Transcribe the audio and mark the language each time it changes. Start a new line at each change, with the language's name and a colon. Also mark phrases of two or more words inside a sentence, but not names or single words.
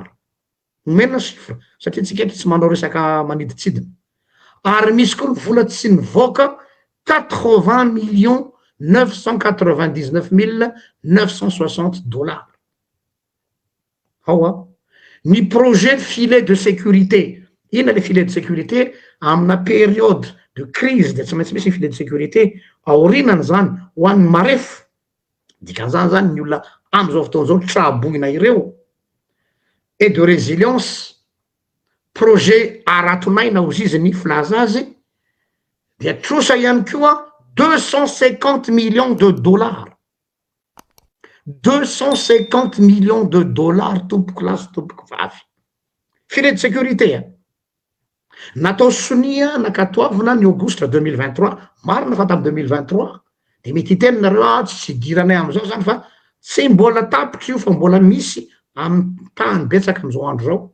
Malagasy: Omena chiffre satria tsika eto tsy manao resaka maniditsidina. Ary misy koa ny vola tsy nivoaka 80 millions 999 960 dollars.
French: Ny projet filet de sécurité.
Malagasy: Ina
French: le filet de sécurité
Malagasy: amina
French: période de crise
Malagasy: de tsy maintsy misy
French: filet de sécurité
Malagasy: aorinany zany ho an'ny marefo. Dikan'izany zany ny olona am'izao fotoan'izao traboina ireo.
French: Et de résilience,
Malagasy: projet aratonaina ozy izy ny filaza azy dia trosa ihany koa 250
French: millions de dollars.
Malagasy: 250
French: millions de dollars
Malagasy: tompoko lasy tompoko vavy.
French: Filet de sécurité.
Malagasy: Natao sonia nakatoavina ny aogositra 2023, marina fa tamin'ny 2023, dia mety hiteny nareo tsy diranay am'izao zany fa tsy mbola tapitra io fa mbola misy amin'ny tany betsaka am'izao andro zao.